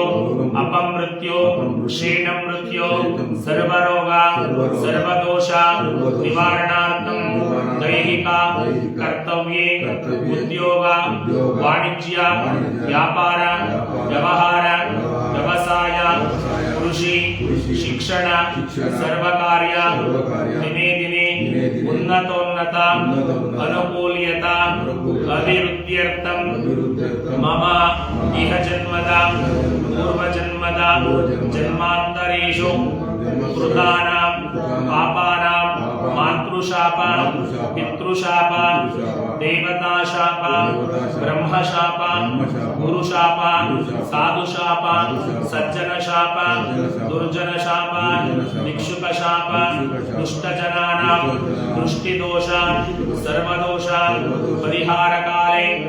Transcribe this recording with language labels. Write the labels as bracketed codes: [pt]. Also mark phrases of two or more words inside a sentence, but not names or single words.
[sa] ಅಪಮೃತ್ಯು ಕ್ಷೀಣ ಮೃತ್ಯು ಸರ್ವರೋಗ ಸರ್ವದೋಷ ನಿವಾರಣಾರ್ಥಂ ದೈಹಿಕ ಕರ್ತವ್ಯೇ ಉದ್ಯೋಗ ವಾಣಿಜ್ಯ ವ್ಯಾಪಾರ ವ್ಯವಹಾರ ವ್ಯವಸಾಯ ಕೃಷಿ ಶಿಕ್ಷಣ ಸರ್ವಕಾರ್ಯ ದಿನೇ ದಿನೇ ಉನ್ನತೋನ್ನತ ಅನುಕೂಲ್ಯತ ಅಭಿವೃದ್ಧ್ಯರ್ಥಂ ಮಮ ಇಹ ಜನ್ಮದ ಪೂರ್ವಜನ್ಮದ ಜನ್ಮಾಂತರೇಷು ಕೃತಾನಾಂ ಪಾಪಾನಾಂ ಮಾತೃಶಾಪ ಪಿತೃಶಾಪ ದೇವತಾಶಾಪ ಬ್ರಹ್ಮಶಾಪ ಗುರುಶಾಪ ಸಾಧುಶಾಪ ಸಜ್ಜನಶಾಪ ದುರ್ಜನಶಾಪ ಭಿಕ್ಷುಕಶಾಪ ದುಷ್ಟಜನಾನಾಂ ದೃಷ್ಟಿದೋಷ ಸರ್ವದೋಷ ಪರಿಹಾರಕಾಲೇ